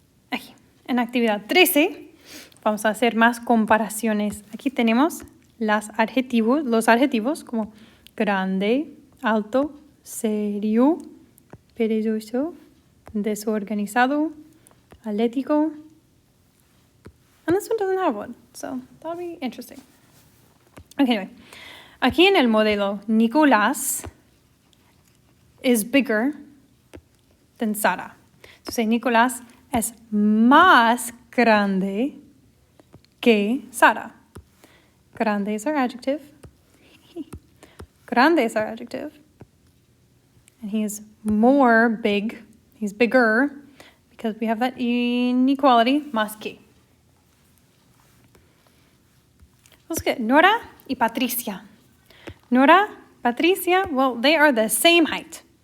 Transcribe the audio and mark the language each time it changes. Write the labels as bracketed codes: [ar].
[es] Aquí, en actividad 13, vamos a hacer más comparaciones. Aquí tenemos los adjetivos como grande, alto, serio, perezoso, desorganizado, atlético. [en] And this one doesn't have one, so that'll be interesting. Okay, anyway. [es] Aquí en el modelo, [en] Nicolás is bigger than Sara. So say [es] Nicolás es más grande que Sara. [en] Grande is our adjective. Grande is our adjective. And he is more big. He's bigger because we have that inequality, más que. Let's get Nora y Patricia. Nora, Patricia, well, they are the same height.